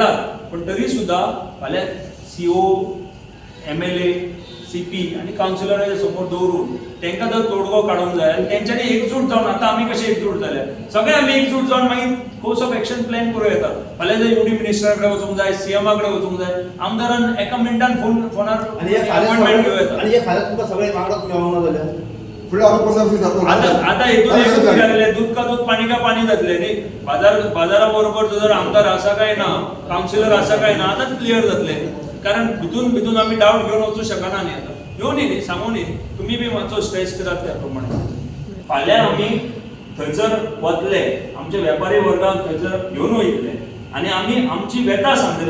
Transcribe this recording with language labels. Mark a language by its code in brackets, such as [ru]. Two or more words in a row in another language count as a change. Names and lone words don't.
[kok] पण तरी सुद्दां फाल्यां सीओ MLA CP आनी कावन्सिलराच्या समोर दवरून तांकां जर तोडगो काडूंक जाय आनी तेंच्यांनी एकजूट जावन आतां आमी कशे एकजूट जाले सगळे आमी एकजूट जावन मागीर [en] course of action plan [kok] करूं येतात. फाल्यां जर UD मिनिस्टराकडे वचूंक जाय CM कडे वचूंक जाय आमदारान एका मिनटान फोनार अपॉइंटमेंट घेवं येता. आनी हे फाल्यां तुमकां सगळे वांगडा तुमी येवंक ना जाल्यार आता हेतून एकूच जालेले [hi] दूध का दूध पाणी का पाणी [kok] जातले न्ही. बाजाराबरोबर जर आमदार आसा काय ना कावन्सिलर आसा काय ना आतांच क्लियर जातले. कारण भितून आमी डावट घेवन वचूं शकना न्ही. आतां येवनी न्ही सांगू न्ही तुमी बी मातसो स्ट्रेस करात त्या प्रमाणे. फाल्यां आमी थंयसर वतले आमचे वेपारी वर्गाक थंयसर घेवन वयतले आनी आमी आमची व्यथा सांगतले.